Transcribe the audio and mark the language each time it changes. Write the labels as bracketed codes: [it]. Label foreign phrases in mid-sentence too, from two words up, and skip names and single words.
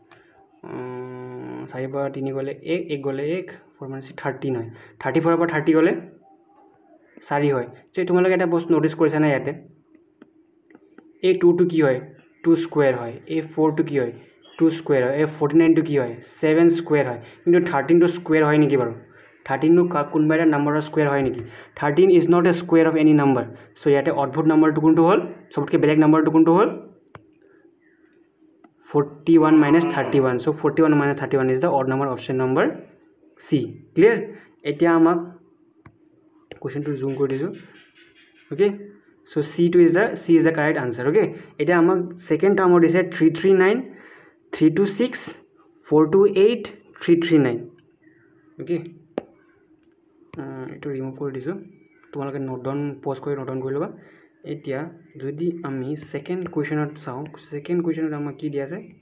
[as] 4 পৰা 3 গ'লে 1 গ'লে 1 4 মানে 13 হয় 34 পৰা 30 গ'লে 4 হয় তো তোমালোকে এটা বস্তু নোটিছ কৰিছা না ইয়াতে এই 2 টো কি হয় 2 স্কোয়াৰ হয় এই 4 টো কি হয় 2 স্কোয়াৰ হয় এই 49 টো কি হয় 7 স্কোয়াৰ হয় কিন্তু 13 টো স্কোয়াৰ হয় নেকি বাৰু 13 নো কোনবা এটা নাম্বাৰৰ স্কোয়াৰ হয় নেকি [en] 13 is not a square of any number [as] সো ইয়াতে অদ্ভুত নাম্বাৰটো কোনটো হ'ল সবতকৈ বেলেগ নাম্বাৰটো কোনটো হ'ল [en] 41 minus 31 so 41 minus 31 is the odd number option number C clear [as] এতিয়া আমাক [en] question to zoom [as] কৰি দিছো [en] okay so C2 is the correct answer okay [as] এতিয়া আমাক [en] second term দিছে 339 326 428 339 okay [as] এটো ৰিমুভ কৰি দিছো তোমালোকে [en] note down [as] পজ কৰি [en] note down [as] কৰি লবা এতিয়া যদি আমি [en] second questionত [as] চাও [en] second questionত [as] আমাক কি দিয়া আছে